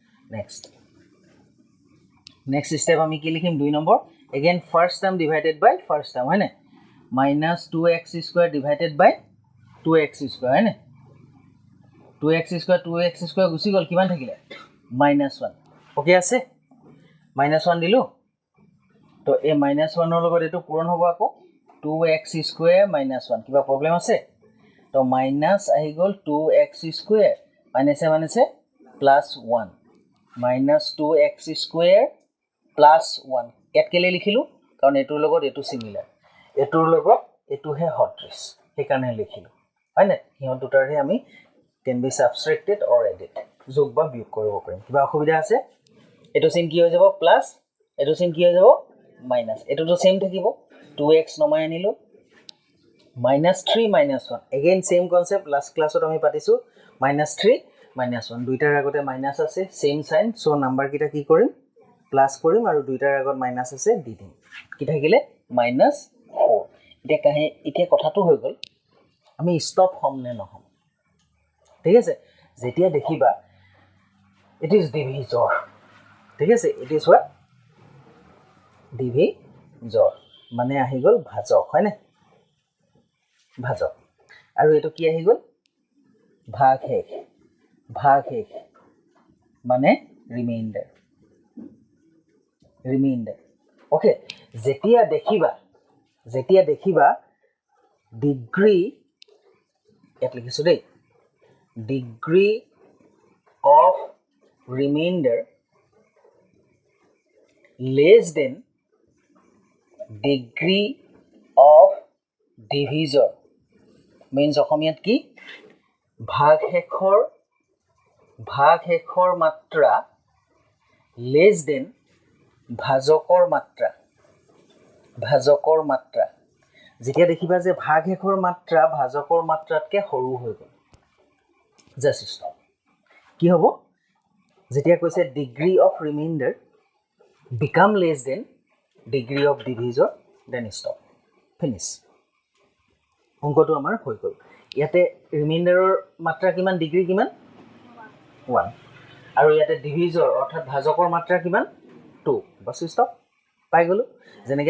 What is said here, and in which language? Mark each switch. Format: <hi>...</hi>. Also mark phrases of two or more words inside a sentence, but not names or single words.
<as>নেক্সট স্টেপ আমি কি লিখিম 2 নম্বৰ</as> <en>again first term divided by first term</en> <as>হয় না -2x²</as> <en>divided by</en> <as>2x² হয় না 2x² গুছি গল কিমান থাকিলে -1 ওকে আছে -1 দিলো তো এই -1 ৰ লগত এটো পূৰণ হ'ব আকৌ 2x² - 1 কিবা প্ৰবলেম আছে তো মাইনাস আহি গল 2x² মাইনাসে +1 -2x² +1 ইয়াত কেলে লিখিলো কাৰণ এটোৰ লগত এটো সিমিলাৰ এটোৰ লগত এটোহে হট্ৰিস সেই কাৰণে লিখিলো হয় না হিও দুটাৰহে আমি</as> <en>can be subtracted or added</en> <as>যোগ বা বিয়োগ কৰিব পাৰিম কিবা অসুবিধা আছে এইটো চিন কি হৈ যাব প্লাস এইটো চিন কি হৈ যাব মাইনাস এটোটো সেম থাকিব 2x নমাই আনিলো -3 -1</as> <en>again same concept last class</en> <as>আমি পাতিছো -3 -1 দুইটাৰ আগতে মাইনাস আছে</as> <en>same sign</en> <as>সো নাম্বার কিটা কি কৰিম প্লাস কৰিম আৰু দুইটাৰ আগত মাইনাস আছে দি দিম কি থাকিলে -4 এতিয়া কথাটো হৈ গল আমি স্টপ হম নে নহম ঠিক আছে যেতিয়া দেখিবা</as> <en>it is divisor</en> <as>ঠিক আছে</as> <en>it is what divisor</en> <as>মানে আহি গল ভাজক হয় না ভাজক আৰু এটো কি আহি গল ভাগশেষ মানে ৰিমাইন্ডাৰ ওকে যেতিয়া দেখিবা ডিগ্ৰী এট লিখিছো দেই</as> <en>degree of remainder less than degree of divisor means</en> <as>অসমীয়াত কি ভাগশেষৰ মাত্ৰা</as> <en>less than</en> <as>ভাজকৰ মাত্ৰা যেতিয়া দেখিবা যে ভাগশেষৰ মাত্ৰা ভাজকৰ মাত্ৰাতকৈ সৰু হৈ গ'ল</as> <en>just stop</en> <as>কি হ'ব যেতিয়া কৈছে</as> <en>degree of remainder become less than degree of divisor then stop finish</en> <as>অংকটো আমাৰ হৈ গ'ল ইয়াতে ৰিমাইন্ডাৰৰ মাত্ৰা কিমান ডিগ্ৰী কিমান 1 আৰু ইয়াতে ডিভিজৰ অৰ্থাৎ ভাজকৰ মাত্ৰা কিমান 2 বাস ষ্টপ পাই গ'লো যেনেকৈ</as>